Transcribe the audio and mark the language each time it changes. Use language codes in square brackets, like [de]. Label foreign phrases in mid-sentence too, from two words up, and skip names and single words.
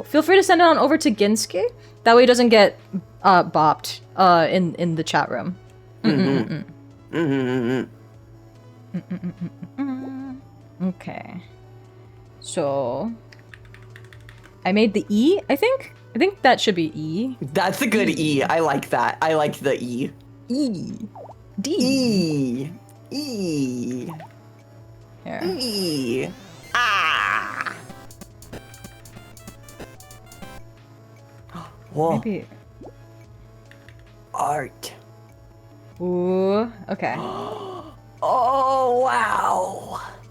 [en] Feel free to send it on over to Ginski. That way it doesn't get bopped in the chat room. Okay. So I made the E, I think? I think that should be E. That's a good E. I like that. I like the E. E. D. E. E. Here. E. Ah. Whoa. Maybe. Art. Ooh. Okay. Oh, wow.